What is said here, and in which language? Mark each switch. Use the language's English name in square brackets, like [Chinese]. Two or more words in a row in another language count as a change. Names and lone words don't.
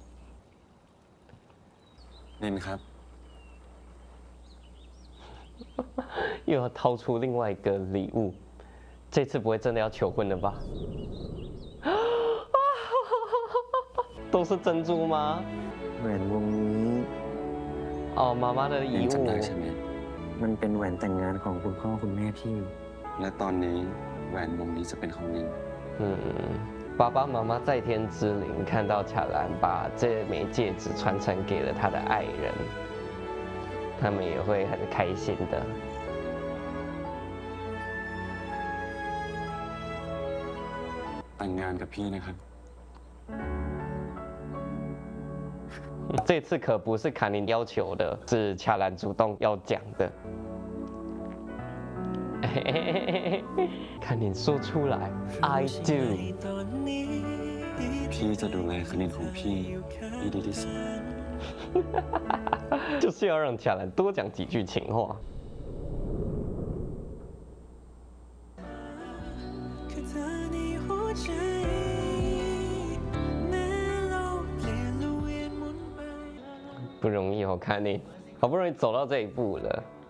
[Thai] นินครับ [Chinese] 又要掏出另外一个礼物，这次不会真的要求婚了吧？都是珍珠吗？ [Thai] แหวนวงนี้ [Chinese] 哦，妈妈的 [Thai] นิน [Chinese] 遗 [Thai] จำได้ [Chinese] 物。 [Thai] ใช่ไหม มันเป็นแหวนแต่งงานของคุณพ่อคุณแม่พี่ และตอนนี้แหวนวงนี้จะเป็นของนิน [Chinese] 爸爸妈妈在天之灵看到巧兰把这枚戒指传承给了他的爱人，他们也会很开心的。 [Thai] แต่งงานกับพี่นะครับ [Chinese] 这次可不是卡宁要求的，是恰兰主动要讲的。卡宁说出来 ， [English] I do。 [Thai] พี่จะดูแลคณินของพี่ให้ดีที่สุด [Chinese] 就是要让恰兰多讲几句情话。不容易哦，看你好不容易走到这一步了。